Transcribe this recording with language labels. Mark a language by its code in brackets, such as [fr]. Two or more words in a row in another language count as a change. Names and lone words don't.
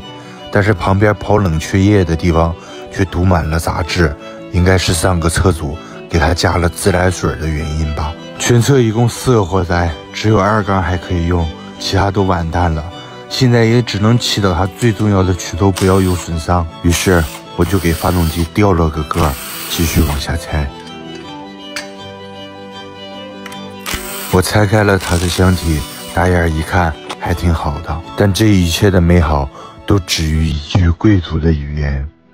[zh] 但是旁邊跑冷卻液的地方卻堵滿了雜質，應該是上個車主給它加了自來水的原因吧。全車一共4個活塞，只有2缸還可以用，其他都完蛋了。現在也只能祈禱它最重要的曲軸不要有損傷。於是我就給發動機調了個個，繼續往下拆。我拆開了它的箱體，打眼一看還挺好的，但這一切的美好都止於一句貴族的語言。